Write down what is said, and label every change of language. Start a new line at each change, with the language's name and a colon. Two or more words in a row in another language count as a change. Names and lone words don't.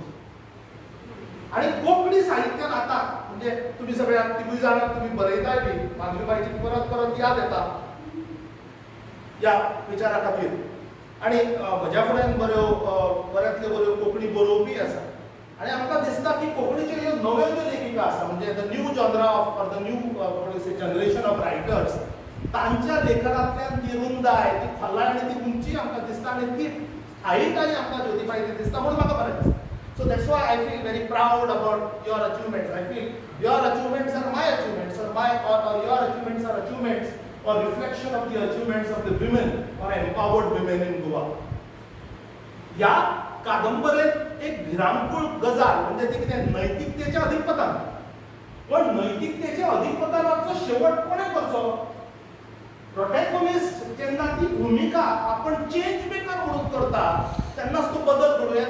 Konkani: आणि कोंकणी साहित्यान आतां म्हणजे तुम्ही सगळ्या तिगूय जाणां तुम्ही बरयताय बी, माधवीबाईची परत परत याद येता या विचारा खातीर. आणि म्हज्या फुड्यान बऱ्यांतल्यो बऱ्यो कोंकणी बरोवपी आसा. आणि आमकां दिसता की कोंकणीचे ह्यो नव्यो ज्यो लेखिका आसा म्हणजे
English: the new genre of or the new generation of writers
Konkani: तांच्या लेखनांतल्यान ती रुंदाय, ती खोलाय आनी ती उंची आमकां दिसता आनी ती स्थायीकाय आमकां ज्योतिबाई ती दिसता म्हणून म्हाका बरें दिसता.
English: So that's why I feel very proud about your achievements. I feel your achievements are my achievements, or your achievements are achievements or reflection of the achievements of the women or empowered women in Goa.
Konkani: या कादंबरीत एक भिरांकूळ गजाल म्हणजे ती कितें नैतिकतेच्या अधिपतन. पण नैतिकतेच्या अधिपतनाचो शेवट कोणे करचो? प्रोटॅगोनिस्ट जेन्ना ती भूमिका आपण
English: change maker
Konkani: म्हणून करता तेन्नाच तो बदल घडूं येता.